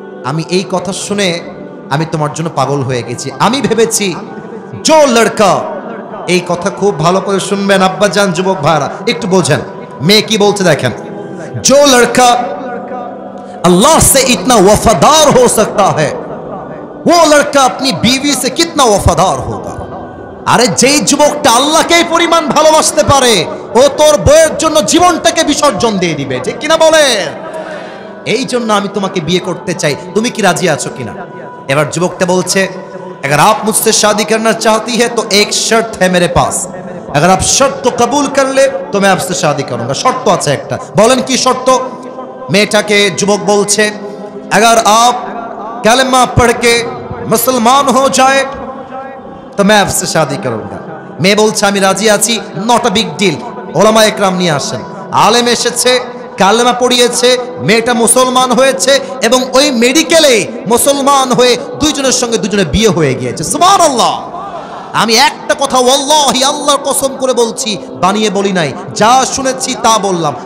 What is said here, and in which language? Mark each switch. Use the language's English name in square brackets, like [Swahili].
[Bangla] আমি এই কথা শুনে আমি তোমার জন্য পাগল হয়ে গেছি। আমি ভেবেছি জো লড়কা, এই কথা খুব ভালো করে শুনবেন আব্বাজান, যুবক ভাইরা একটু বোঝেন। মেয়ে কি বলছে দেখেন, [Hindi] जो लड़का अल्लाह से इतना वफादार हो सकता है वो लड़का अपनी बीवी से कितना वफादार होगा। [Bangla] আরে যেই যুবকটা আল্লাহকে এই পরিমাণ ভালোবাসতে পারে, ও তোর বউয়ের জন্য জীবনটাকে বিসর্জন দিয়ে দিবে, ঠিক কিনা বলেন? এই জন্য আমি তোমাকে বিয়ে করতে চাই, তুমি কি রাজি আছো কিনা? এবার যুবকটা বলছে, [Hindi] अगर आप मुझसे शादी करना चाहती है तो एक शर्त है मेरे पास, अगर आप शर्त को कबूल कर ले तो मैं आपसे शादी करूंगा। [Bangla] शर्त আছে একটা, বলেন কি শর্ত? মেয়েটাকে যুবক বলছে, [Hindi] अगर आप कलमा पढ़ के मुसलमान हो जाए तो मैं आपसे शादी करूंगा। [Bangla] মেয়ে বলছে আমি রাজি আছি, নট আ বিগ ডিল। ওলামা একরাম নিয়ে আসেন, আলেম এসেছে, কালেমা পড়িয়েছে, মেয়েটা মুসলমান হয়েছে এবং ওই মেডিকেলে মুসলমান হয়ে দুইজনের সঙ্গে দুজনে বিয়ে হয়ে গিয়েছে। সুবহানাল্লাহ। আমি একটা কথা ওয়াল্লাহি আল্লাহর কসম করে বলছি, বানিয়ে বলি নাই, যা শুনেছি তা বললাম।